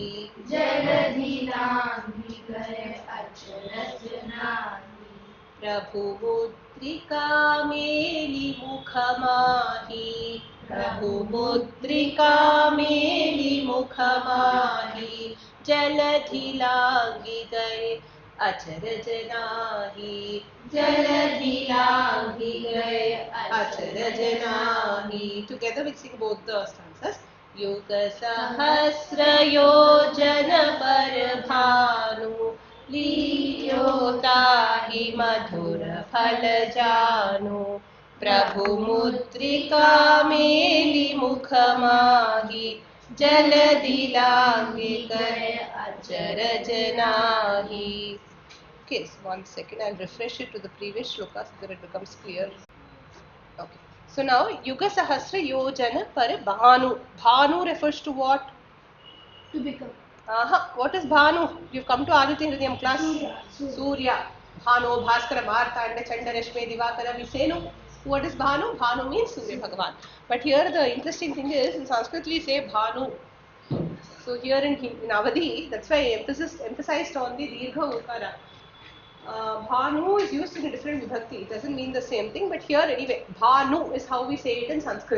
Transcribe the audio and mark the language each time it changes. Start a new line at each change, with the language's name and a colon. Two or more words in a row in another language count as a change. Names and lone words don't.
Awadhi: जलधि लांघि गए अचरज नाही प्रभु मुद्रिका मेली मुखमाही प्रभु मुद्रिका मेली मुखमाही जलधि लांघि गए अचरज नाही जलधि लांघि गए अचरज नाही.
English: Together we sing both the stanzas.
Awadhi: युग सहस्र योजन पर भानु लील्योताहि मधुर फल जानु प्रभु मुद्रिका मेली मुखमाही जलधि लांघि गए अचरज नाही.
English: Okay, so one second, I'll refresh it to the previous shloka so that it becomes clear. Okay, so now
Awadhi: युग सहस्र योजन पर भानु.
English: Bhanu refers to what? To become. What is Bhanu? You've come to Aditya Hridayam class. Surya. Bhanu, Bhaskara, Martanda, Chanda, Rashmi, Divakara, we say no. What is Bhanu? Bhanu means Surya Bhagavan. But here the interesting thing is, in Sanskrit we say Bhanu. So here in Avadhi, that's why emphasized on the
Sanskrit: दीर्घ उकार.
English: Bhanu is used in a different vibhakti. It doesn't mean the same thing, but here anyway, Bhanu is how we say it in Sanskrit.